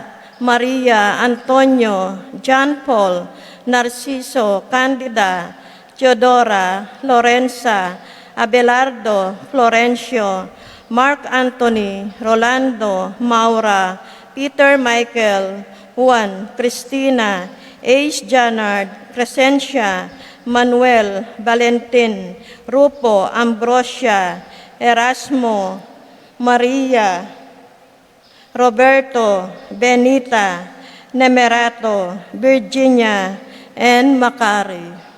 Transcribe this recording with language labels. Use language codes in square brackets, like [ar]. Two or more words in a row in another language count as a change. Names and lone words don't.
[en] Maria, Antonio, John Paul, Narciso, Candida, Teodora, Lorenza, Abelardo, Florencio, Mark Anthony, Rolando, Maura, Peter Michael, Juan, Cristina, Ace Janard, Crescencia, Manuel, Valentin, Rupo, Ambrosia, Erasmo, Maria, Roberto, Benita, Nemerato, Virginia, and Macari.